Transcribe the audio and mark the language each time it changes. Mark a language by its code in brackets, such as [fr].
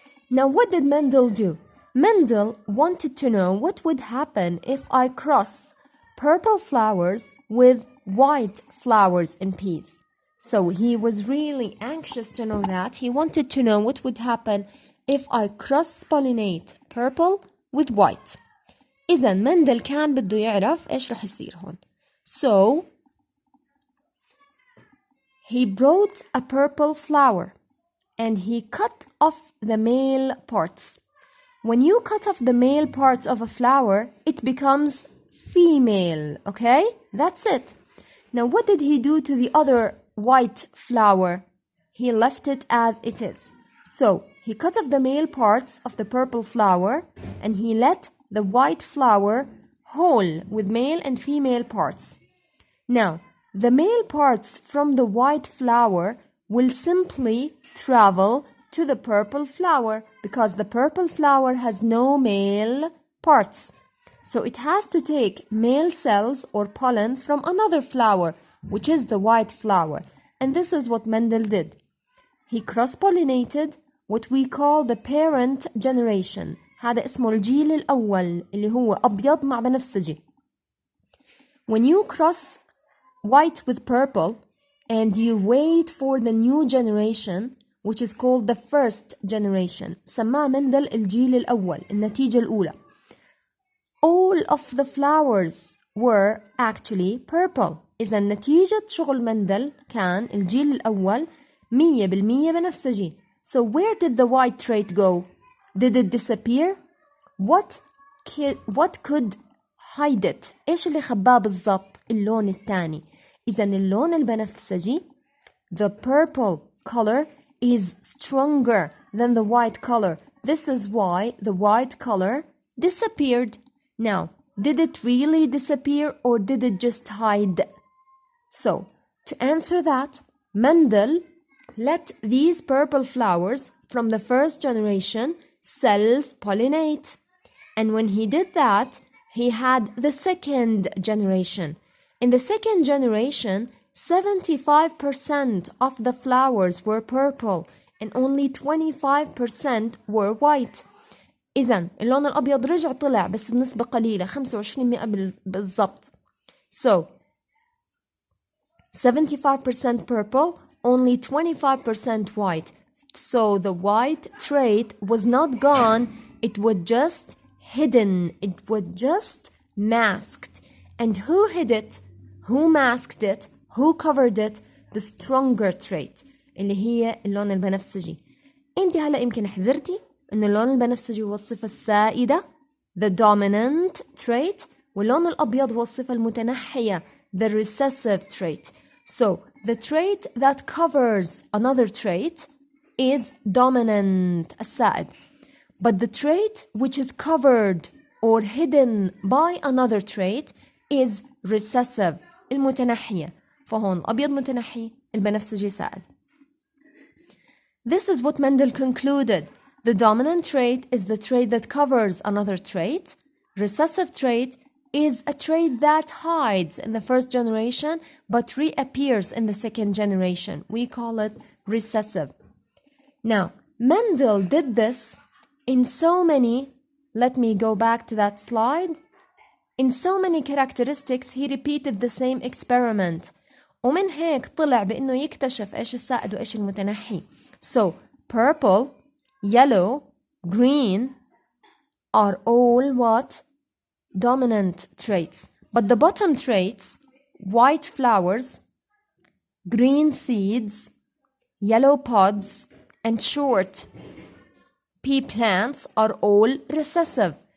[en] Now what did Mendel do? Mendel wanted to know what would happen if I cross purple flowers with white flowers in peas. So he was really anxious to know that. He wanted to know what would happen if I cross-pollinate purple with white. [ar] إذا مندل كان بده يعرف إيش رح يصير هون. [en] So he brought a purple flower and he cut off the male parts. When you cut off the male parts of a flower, it becomes female, okay? That's it. Now what did he do to the other white flower? He left it as it is. So he cut off the male parts of the purple flower and he let the white flower whole with male and female parts. Now the male parts from the white flower will simply travel to the purple flower because the purple flower has no male parts. So it has to take male cells or pollen from another flower, which is the white flower. And this is what Mendel did. He cross-pollinated what we call the parent generation. [ar] هذا اسمه الجيل الأول اللي هو أبيض مع بنفسجي. [en] When you cross white with purple and you wait for the new generation, which is called the first generation, [ar] سماه مندل الجيل الأول, النتيجة الأولى. [en] All of the flowers were actually purple. [ar] إذا نتيجة شغل مندل كان الجيل الأول 100% بنفسجي. [en] So where did the white trait go? Did it disappear? What could hide it? [ar] إيش اللي خباه بالضبط؟ اللون الثاني. إذا اللون البنفسجي, [en] the purple color is stronger than the white color. This is why the white color disappeared. Now, did it really disappear or did it just hide? So, to answer that, Mendel let these purple flowers from the first generation self-pollinate. And when he did that, he had the second generation. In the second generation, 75% of the flowers were purple and only 25% were white. [ar] إذن اللون الأبيض رجع طلع بس بنسبة قليلة 25% بالضبط. [en] So 75% purple, only 25% white. So the white trait was not gone, it was just hidden. It was just masked. And who hid it? Who masked it? Who covered it? The stronger trait [ar] اللي هي اللون البنفسجي. انت هلا يمكن حذرتي ان اللون البنفسجي هو الصفة السائدة [en] the dominant trait [ar] واللون الأبيض هو الصفة المتنحية [en] the recessive trait. So the trait that covers another trait is dominant السائد. But the trait which is covered or hidden by another trait is recessive المتنحية. [ar] فهون الأبيض متنحي البنفسجي سائد. [en] This is what Mendel concluded. The dominant trait is the trait that covers another trait. Recessive trait is a trait that hides in the first generation but reappears in the second generation. We call it recessive. Now, Mendel did this in so many, let me go back to that slide. In so many characteristics, he repeated the same experiment. [ar] ومن هيك طلع بأنه يكتشف إيش السائد وإيش المتنحي. [en] So, purple, yellow, green are all what? Dominant traits. But the bottom traits, white flowers, green seeds, yellow pods, and short pea plants are all recessive.